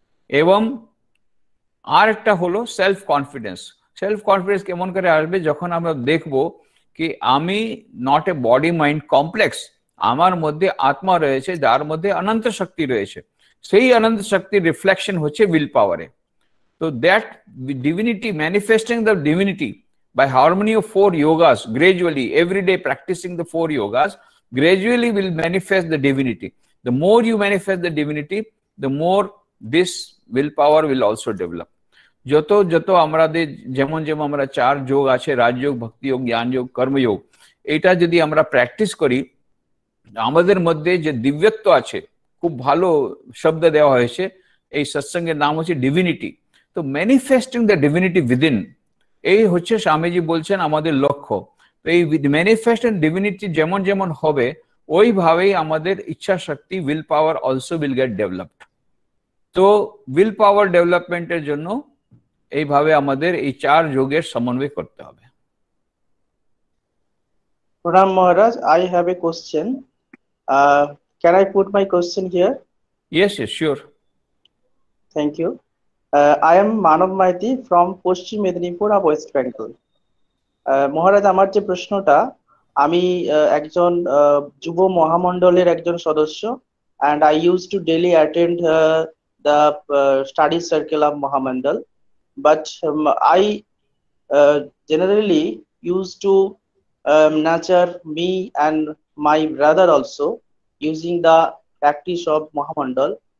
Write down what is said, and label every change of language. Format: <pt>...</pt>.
<bn>এবং আর একটা হলো সেলফ কনফিডেন্স। সেলফ কনফিডেন্স কেমন করে আসবে? যখন আমরা দেখবো কি আমি</bn> <en>not a body mind complex,</en> <bn>আমার মধ্যে আত্মা রয়েছে যার মধ্যে অনন্ত শক্তি রয়েছে। সেই অনন্ত শক্তির রিফ্লেকশন হচ্ছে উইল পাওয়ারে।</bn> <en>তো that divinity, manifesting the divinity by harmony of 4 yogas, gradually every day practicing the 4 yogas gradually will manifest the divinity. The more you manifest the divinity, the more this willpower will also develop.</en> <bn>যত যত আমাদের যেমন যেমন আমরা 4 যোগ আছে, রাজযোগ, ভক্তি যোগ, জ্ঞান যোগ, কর্মযোগ, এটা যদি আমরা প্র্যাকটিস করি, আমাদের মধ্যে যে দিব্যত্ব আছে, খুব ভালো শব্দ দেওয়া হয়েছে, এই সৎসঙ্গের নাম হচ্ছে ডিভিনিটি। তো</bn> <en>manifesting the divinity within,</en> <bn>এই হচ্ছে স্বামীজি বলছেন আমাদের লক্ষ্য। তো এই ম্যানিফেস্ট ডিভিনিটি যেমন যেমন হবে, ওইভাবেই আমাদের ইচ্ছা শক্তি,</bn> <en>Will power also will get developed.</en> <bn>তো উইল পাওয়ার ডেভেলপমেন্টের জন্য এইভাবে আমাদের এই 4 যোগের সমন্বয় করতে হবে।</bn> <en>Pranam Maharaj, I have a question. Can I put my question here? Yes, yes, sure. Thank you. I am Manav Maiti from Paschim Medinipur of West Bengal.</en> <bn>মহারাজ, আমার যে প্রশ্নটা, আমি একজন যুব মহামণ্ডলের একজন সদস্য,</bn> <en>and I used to daily attend the study circle of Mahamandal, but I generally used to nurture me and my brother also using the practice of Mahamandal.</en>